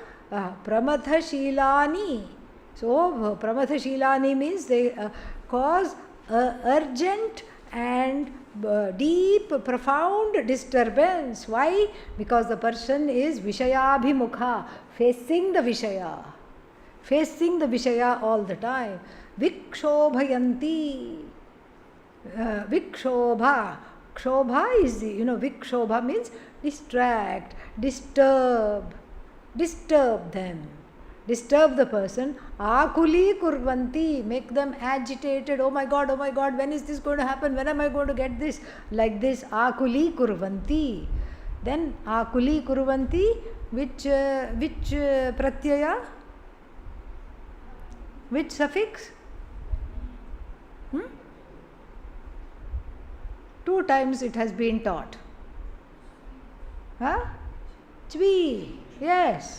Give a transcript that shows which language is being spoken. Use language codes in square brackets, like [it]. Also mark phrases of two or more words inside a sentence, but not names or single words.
[sa] Pramatha Shilani. [en] So [sa] Pramatha Shilani [en] means they cause urgent and deep, profound disturbance. Why? Because the person is Vishayabhimukha, facing the Vishaya all the time. [sa] Vikshobhayanti. Vikshobha. [en] Kshobha is the, Vikshobha means distract, disturb them. Disturb the person. [sa] Akuli kurvanti, [en] make them agitated. Oh my God, when is this going to happen? When am I going to get this? Like this, [sa] akuli kurvanti. Then akuli kurvanti, [en] which pratyaya? Which suffix? 2 times it has been taught. Huh? Chvi. Yes.